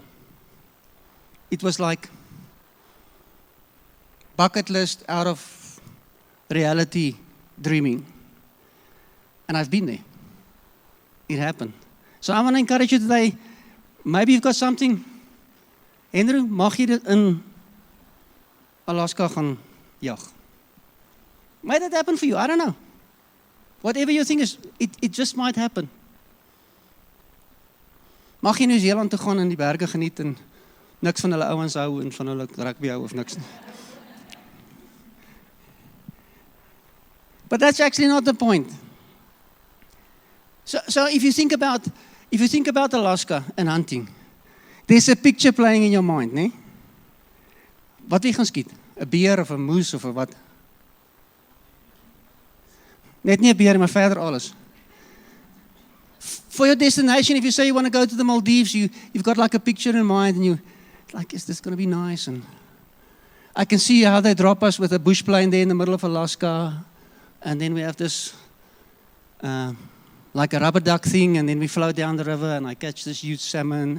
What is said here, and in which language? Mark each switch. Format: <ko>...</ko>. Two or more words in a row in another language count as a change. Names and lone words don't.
<en>It was like bucket list out of reality dreaming. And I've been there. It happened. So I want to encourage you today, maybe you've got something. Andrew,</en> <af>mag jy in Alaska gaan jag?</af> <en>Might that happen for you? I don't know. Whatever your thing is, it just might happen.</en> <af>Mag jy New Zealand toe gaan en die berge geniet en niks van hulle ouens hou en van hulle rugby hou of niks nie.</af> <en>But that's actually not the point. So if you think about Alaska and hunting, there's a picture playing in your mind,</en> <af>né? Wat jy gaan skiet? 'n Beer of 'n moose of 'n wat? Net nie 'n beer, maar verder alles.</af> <en>For your destination, if you say you want to go to the Maldives, you've got like a picture in mind and you like, is this going to be nice? And I can see how they drop us with a bush plane there in the middle of Alaska. And then we have this like a rubber duck thing, and then we float down the river and I catch this huge salmon.</en>